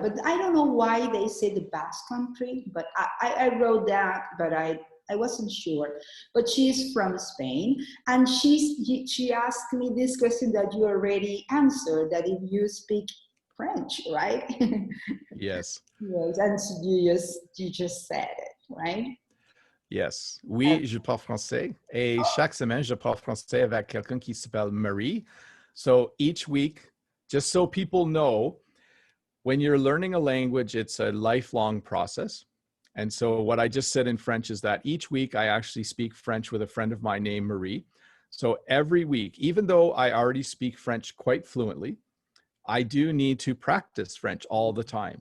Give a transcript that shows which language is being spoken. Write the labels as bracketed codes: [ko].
[en] But I don't know why they say the Basque Country, but I wrote that, but I wasn't sure. But she's from Spain, and she asked me this question that you already answered, that if you speak French, right? Yes. Yes, and so you just said it, right? Yes. [fr] Oui, je parle français. Et chaque semaine, je parle français avec quelqu'un qui s'appelle Marie. [en] So each week, just so people know, when you're learning a language, it's a lifelong process. And so what I just said in French is that each week I actually speak French with a friend of mine named Marie. So every week, even though I already speak French quite fluently, I do need to practice French all the time.